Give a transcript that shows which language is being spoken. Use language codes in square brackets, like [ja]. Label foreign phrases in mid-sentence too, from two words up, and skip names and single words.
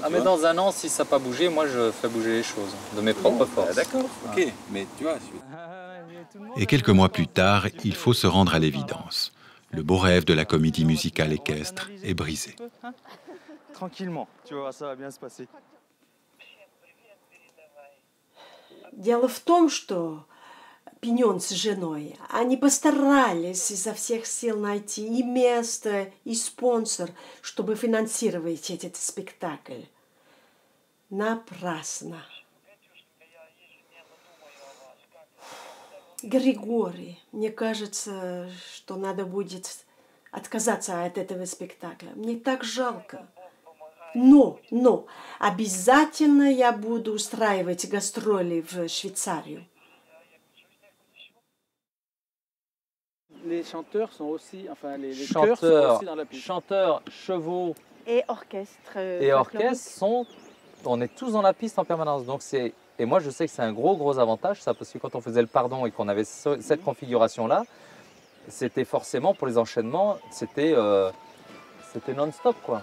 [fr] Ah, mais dans un an, si ça n'a pas bougé, moi, je fais bouger les choses, de mes propres forces. D'accord, ok. Mais tu vois, Et quelques mois plus tard, il faut se rendre à l'évidence. Le beau rêve de la comédie musicale équestre est brisé. Tranquillement, tu vas voir, ça va bien se passer. [ru] Дело в том, что Пиньон с женой, они постарались изо всех сил найти и место, и спонсор, чтобы финансировать этот спектакль. Напрасно. Григорий, мне кажется, что надо будет отказаться от этого спектакля. Мне так жалко. Но, обязательно я буду устраивать гастроли в Швейцарию. [fr] Les chanteurs sont aussi, enfin les chœurs sont aussi dans la piste. Chanteurs, chevaux Et orchestre. et orchestres sont... On est tous dans la piste en permanence. Donc c'est... Et moi, je sais que c'est un gros avantage, ça, parce que quand on faisait le pardon et qu'on avait cette configuration-là, c'était forcément, pour les enchaînements, c'était non-stop, quoi.